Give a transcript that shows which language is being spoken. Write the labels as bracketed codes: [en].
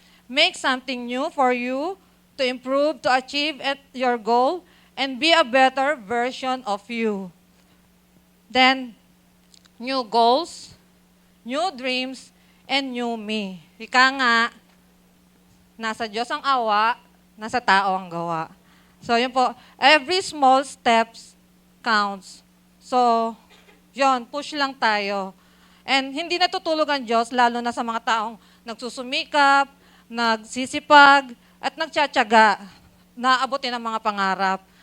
[en] Make something new for you to improve, to achieve your goal, and be a better version of you. Then, new goals, new dreams, and new me. [tl] Ika nga, nasa Diyos ang awa, nasa tao ang gawa. So, yun po. [en] Every small steps counts. [tl] So, yun, push lang tayo. And hindi natutulog ang Diyos, lalo na sa mga taong nagsusumikap, nagsisipag, at nagtsatsaga na abutin ang mga pangarap.